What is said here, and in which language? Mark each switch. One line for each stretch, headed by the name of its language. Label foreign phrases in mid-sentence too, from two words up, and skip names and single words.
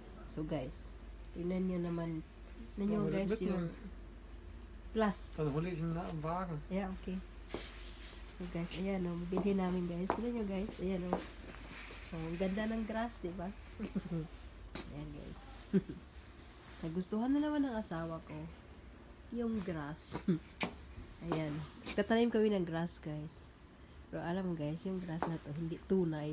Filipino: So guys, tingnan nyo naman. Tingnan nyo guys yung plus.
Dutch: Dan hol ik hem na een wagen.
Filipino: Yeah, okay. So guys, ayan o. Bilhin namin guys. Tingnan nyo guys. Ayan o. Oh, ang ganda ng grass, diba? Ayan guys. Nagustuhan na naman ng asawa ko yung grass. Ayan. Tatanim kami ng grass guys. Pero alam guys, yung grass na to hindi tunay.